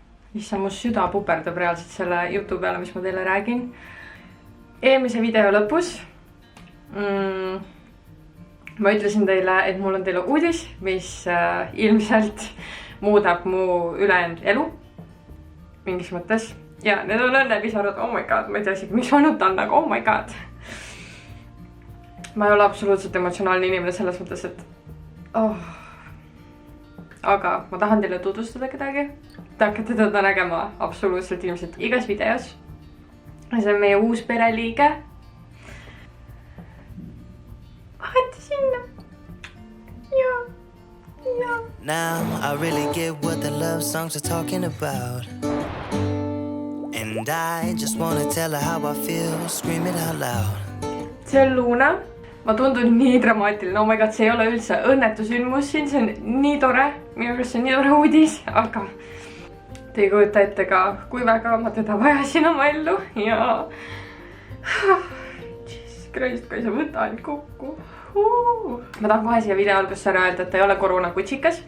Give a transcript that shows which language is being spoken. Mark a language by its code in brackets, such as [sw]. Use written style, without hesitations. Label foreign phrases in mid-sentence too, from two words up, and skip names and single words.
[et] issa mu süda puperdab reaalselt selle jutu peale, mis ma teile räägin. Eelmise video lõpus ma ütlesin teile, et mul on teile uudis, mis ilmselt muudab mu ülejäänud elu mingis mõttes. Ja need on õnnepisarad, [en] oh my god, [et] ma ei tea isegi, miks ma nutan, aga [en] oh my god. [et] Ma ei ole absoluutselt emotsionaalne inimene selles mõttes, et aga ma tahan teile tutvustada kedagi. Te hakkate teda nägema absoluutselt ilmselt igas videos. See on meie uus pereliige. Vaheta sinna. Ja. [en] Now I really get what the love songs are talking about. And I just wanna tell her how I feel, scream it out loud. [et] See on Luna. Ma tundun nii dramaatiline, [en] oh my god, [et] see ei ole üldse õnnetusündmus siin, see on nii tore. Minu arust see on nii tore uudis, aga te ei kujuta ette ka, kui väga ma teda vajasin oma ellu ja Jesus Christ, kui sa võta ainult kokku. Ma tahan kohe siia video alguses ära öelda, et ta ei ole koroonakutsikas.